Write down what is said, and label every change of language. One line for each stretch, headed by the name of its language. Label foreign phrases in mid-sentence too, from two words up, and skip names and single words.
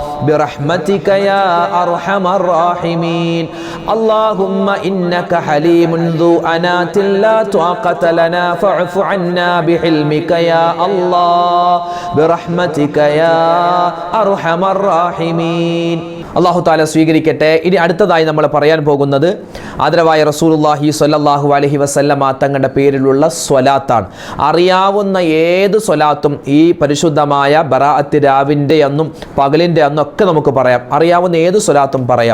Arabic: برحمتك يا أرحم الراحمين اللهم إنك حليم ذو أنات لا طاقة لنا فاعف عنا بحلمك يا الله برحمتك يا أرحم الراحمين
Malayalam: അല്ലാഹു തആല സ്വീകരിക്കട്ടെ. ഇനി അടുത്തതായി നമ്മൾ പറയാൻ പോകുന്നത് ആദരവായ
Arabic: رسول الله صلى الله عليه وسلم
Malayalam: തങ്ങളുടെ പേരിലുള്ള സ്വലാത്താണ്. അറിയാവുന്ന ഏത് സ്വലാത്തും ഈ പരിശുദ്ധമായ ബറാഅത്ത് രാവിൻ്റെ അന്നും പകലിൻ്റെ അന്നും ഒക്കെ നമുക്ക് പറയാം. അറിയാവുന്ന ഏത് സ്വലാത്തും പറയാം.